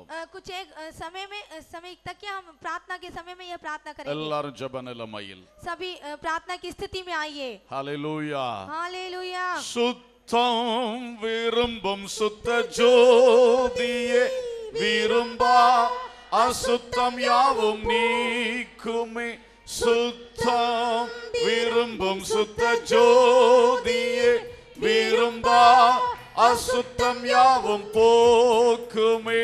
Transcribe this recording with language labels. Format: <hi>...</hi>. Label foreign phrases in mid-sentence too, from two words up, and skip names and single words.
<hi>कुछ एक समय तक क्या हम प्रार्थना के समय में यह प्रार्थना करेंगे।</hi> <ta>எல்லாரும் ஜெப நிலைமையில்</ta> <hi>सभी प्रार्थना की स्थिति में आइए।</hi> <ta>ஹalleluya.</ta> <hi>हालेलुया।</hi> <ta>சுத்தம் விரும்பும் சுத்த ஜோதியே விரும்பா அசுத்தம் யாவும் நீக்குமே. சுத்தம் விரும்பும் சுத்த ஜோதியே விரும்பா அசுத்தம் யாவும் போக்குமே.</ta>